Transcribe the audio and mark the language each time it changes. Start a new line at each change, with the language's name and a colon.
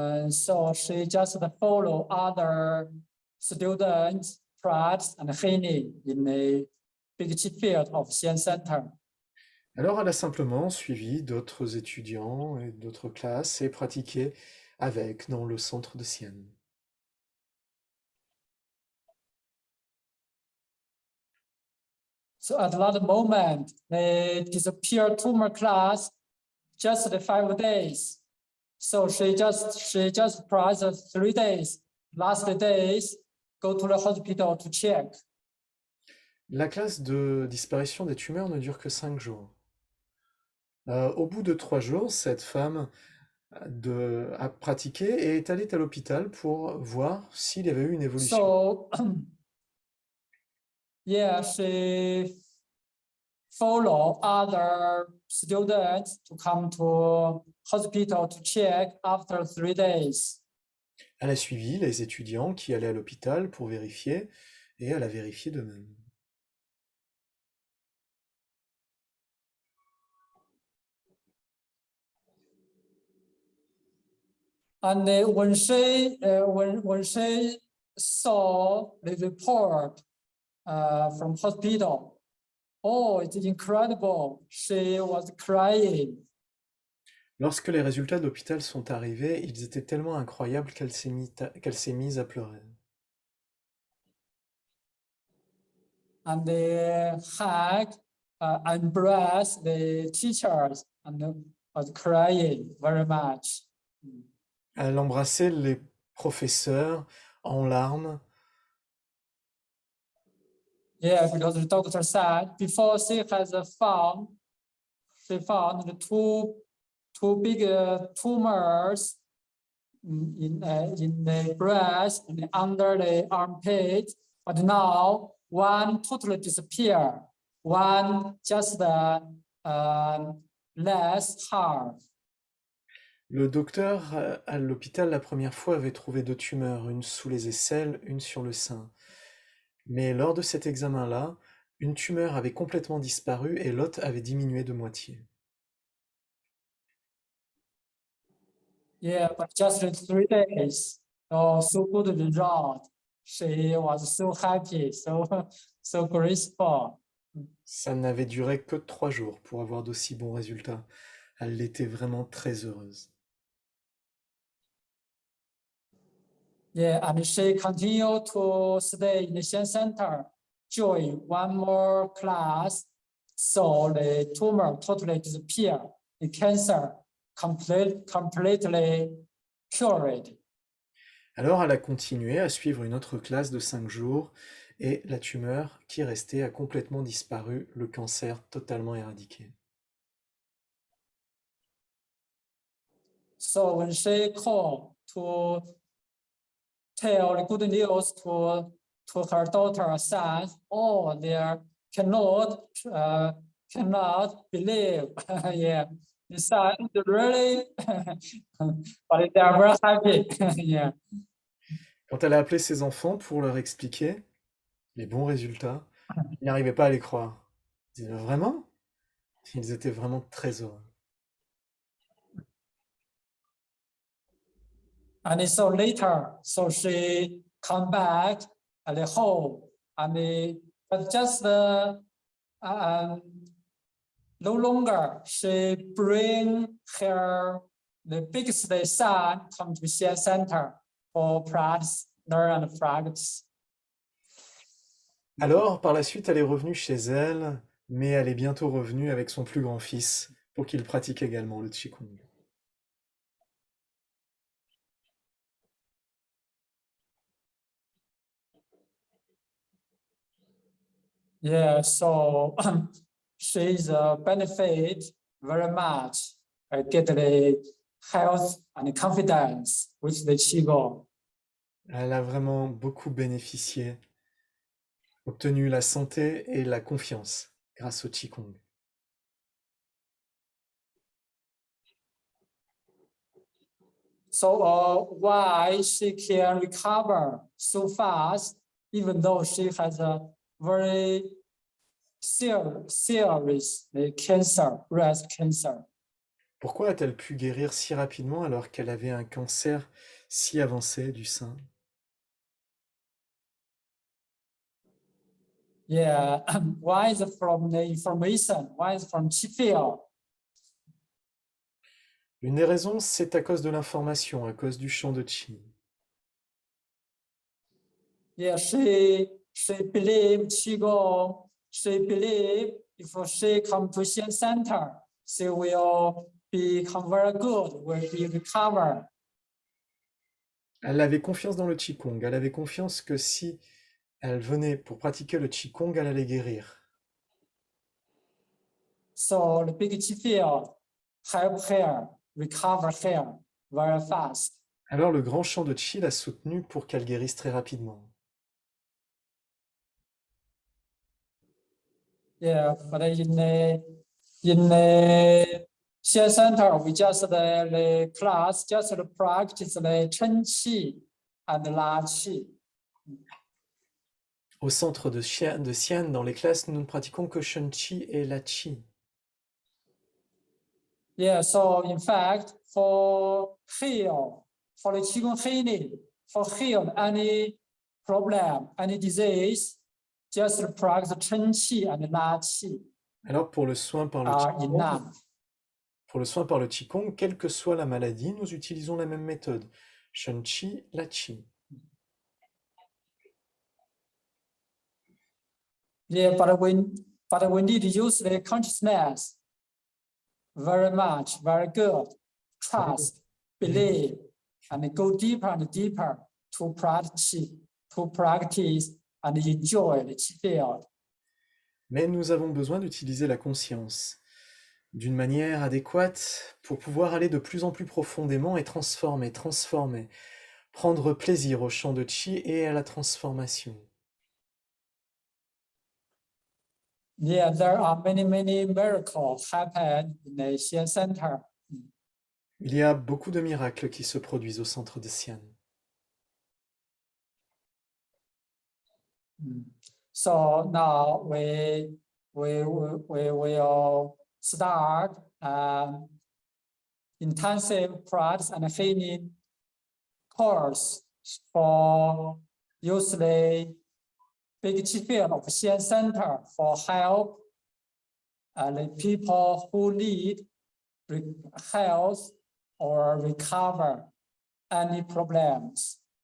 English: So she just follow other students, Pratt and Heini in the big field of Xi'an Center.
French: Alors elle a simplement suivi d'autres étudiants et d'autres classes et pratiqué avec dans le centre de Xi'an.
English: So at that moment, the disappear tumor class just 5 days. So she just practiced 3 days. Last days, go to the hospital to check.
French: La classe de disparition des tumeurs ne dure que 5 jours. Au bout de 3 jours, cette femme a pratiqué et est allée à l'hôpital pour voir s'il y avait eu une évolution.
English: So, yeah, she follow other students to come to hospital to check after 3 days.
French: Elle a suivi les étudiants qui allaient à l'hôpital pour vérifier et elle a vérifié de même.
English: And when she saw the report from hospital, it's incredible. She was crying.
French: Lorsque les résultats de l'hôpital sont arrivés, ils étaient tellement incroyables qu'elle s'est mise à pleurer.
English: And they hugged, embraced the teachers and was crying very much.
French: Elle embrassait les professeurs en larmes.
English: Yeah, because the doctor said before she found the two big tumors in the breast and under the armpit, but now one totally disappear, one just less hard.
French: Le docteur à l'hôpital la première fois avait trouvé 2 tumeurs, une sous les aisselles, une sur le sein. Mais lors de cet examen-là, une tumeur avait complètement disparu et l'autre avait diminué de moitié.
English: Yeah, but just in 3 days, so good result. She was so happy, so grateful.
French: Ça n'avait duré que 3 jours pour avoir d'aussi bons résultats. Elle était vraiment très heureuse.
English: Yeah, and she continued to stay in the Xi'an Center, join one more class, so the tumor totally disappeared. The cancer completely cured.
French: Alors elle a continué à suivre une autre classe de 5 jours et la tumeur qui restait a complètement disparu, le cancer totalement éradiqué.
English: So when she called to tell the good news to her daughter, son, they cannot believe. Yeah, the son really, but they are very happy. Yeah.
French: Quand elle a appelé ses enfants pour leur expliquer les bons résultats, ils n'arrivaient pas à les croire. Ils Vraiment? Ils étaient vraiment très heureux.
English: And so later, so she come back at the home, and but just um, no longer she bring her the biggest son come to Xian Center for practice, learn and practice.
French: Alors, par la suite, elle est revenue chez elle, mais elle est bientôt revenue avec son plus grand fils pour qu'il pratique également le Qigong.
English: Yeah, so she's benefit very much. Get the health and confidence with the Qigong.
French: Elle a vraiment beaucoup bénéficié, obtenu la santé et la confiance grâce au Qigong.
English: So why she can recover so fast, even though she has a very serious cancer, breast cancer.
French: Pourquoi a-t-elle pu guérir si rapidement alors qu'elle avait un cancer si avancé du sein?
English: Yeah, why is it from the information? Why is it from Qi field?
French: Une des raisons, c'est à cause de l'information, à cause du champ de Qi.
English: Yeah, she believe Qigong. She believe if she come to Xian Center, she will become very good, will be recovered.
French: Elle avait confiance dans le Qigong, elle avait confiance que si elle venait pour pratiquer le Qigong, elle allait guérir.
English: So the big Qi field help her recover her very fast.
French: Alors le grand champ de Qi l'a soutenue pour qu'elle guérisse très rapidement.
English: Yeah, but in the Xian Center, we just the class, just the practice the Chen Qi and La Qi.
French: Au centre de Xian, dans les classes, nous ne pratiquons que Shen Qi et La Qi.
English: Yeah, so in fact, for heal, for the Qigong healing, for heal any problem, any disease, just practice Chen Qi and La Qi
French: Alors pour le soin par le
English: are
French: Qigong,
English: enough.
French: quelle que soit la maladie, nous utilisons la même méthode. Shen Qi, La Qi.
English: Yeah, but we need to use the consciousness very much, very good. Trust, believe, and go deeper and deeper to practice and enjoy the Qi field.
French: Mais nous avons besoin d'utiliser la conscience d'une manière adéquate pour pouvoir aller de plus en plus profondément et transformer, prendre plaisir au champ de Qi et à la transformation.
English: Yeah, there are many miracles happen in the Xian Center.
French: Il y a beaucoup de miracles qui se produisent au centre de Xian.
English: So now we will start intensive practice and healing course for use the big Qi field of Xian Center for help the people who need health or recover any problems.